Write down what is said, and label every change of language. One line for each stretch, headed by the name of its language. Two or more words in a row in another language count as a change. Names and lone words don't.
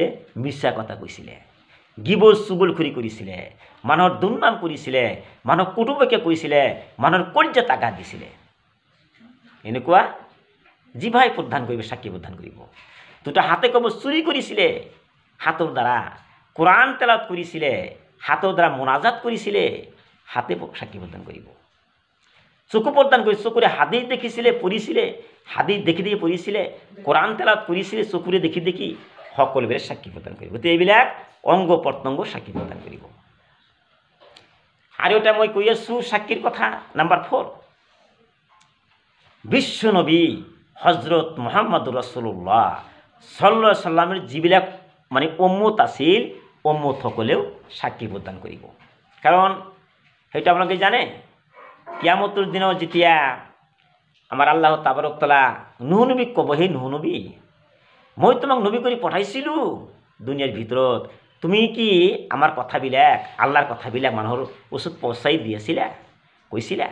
Assamese: মিছা কথা কৈছিলে, গিবল চুগলখুৰি কৰিছিলে, মানুহৰ দুৰ্নাম কৰিছিলে, মানুহক কুটুম্বকে কৈছিলে, মানুহৰ কলিজাত আঘাত দিছিলে। এনেকুৱা জিহ্বাই প্ৰদান কৰিব, সাক্ষী প্ৰদান কৰিব। দুটা হাতে ক'ব চুৰি কৰিছিলে, হাতৰ দ্বাৰা কোরআন তেলাওয়াত কৰিছিলে, হাতৰ দ্বাৰা মোনাজাত কৰিছিলে, হাতে সাক্ষী প্ৰদান কৰিব। চকু প্ৰদান কৰি চকুৰে হাদিছ দেখিছিলে, পঢ়িছিলে, হাদিছ দেখি দেখি পঢ়িছিলে, কোরআন তেলাওয়াত কৰিছিলে, চকুৰে দেখি দেখি, সকলোবিলাক সাক্ষী প্ৰদান কৰিব। গতিকে এইবিলাক অঙ্গ প্ৰত্যঙ্গ সাক্ষী প্ৰদান কৰিব। আৰু এটা মই কৈ আছোঁ সাক্ষীৰ কথা। নাম্বাৰ 4, বিশ্ব নবী হজরত
Arabic: محمد رسول الله صلى الله عليه وسلم
Assamese: যিবিলাক মানে উম্মত আছিল, উম্মতসকলেও সাক্ষী প্ৰদান কৰিব। কাৰণ সেইটো আপোনালোকে জানে, কিয়ামতৰ দিনত যেতিয়া আমাৰ
Arabic: الله تبارك وتعالى
Assamese: নূহ নবীক ক'ব, হে নূহ নবী, মই তোমাক নবী কৰি পঠাইছিলোঁ দুনিয়াৰ ভিতৰত, তুমি কি আমাৰ কথাবিলাক, আল্লাহৰ কথাবিলাক মানুহৰ ওচৰত পहुঁচাই দি আছিলা, কৈছিলা?